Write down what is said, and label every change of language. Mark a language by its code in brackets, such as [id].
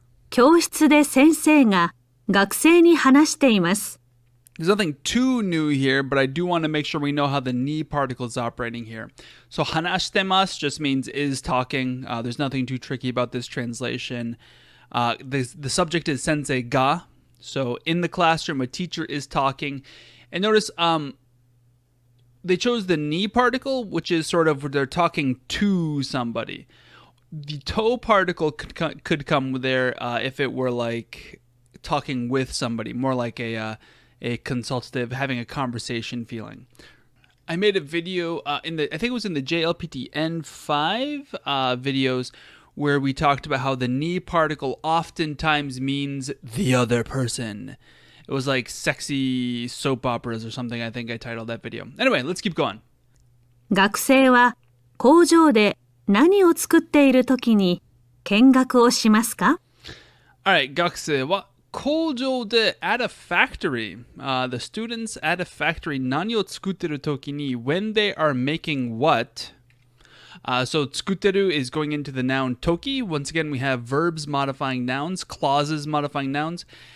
[ja] 教室で先生が学生に話しています。 [en] There's nothing too new here, but I do want to make sure we know how the ni particle is operating here. So hanashitemasu just means is talking. There's nothing too tricky about this translation. The subject is sensei ga. So in the classroom, a teacher is talking. And notice they chose the ni particle, which is sort of they're talking to somebody. The to particle could come there if it were like talking with somebody, more like a consultative, having a conversation feeling. I made a video I think it was in the JLPT N5 videos where we talked about how the ni particle oftentimes means the other person. It was like sexy soap operas or something, I think I titled that video. Anyway, let's keep going. [ja] 学生は工場で何を作っているときに見学をしますか? [en] Alright, [ja] 学生は工場で [en] at a factory. The students at a factory [ja] 何を作ってるときに [en] when they are making what? So 作ってる is going into the noun toki. Once again, we have verbs modifying nouns, clauses modifying nouns.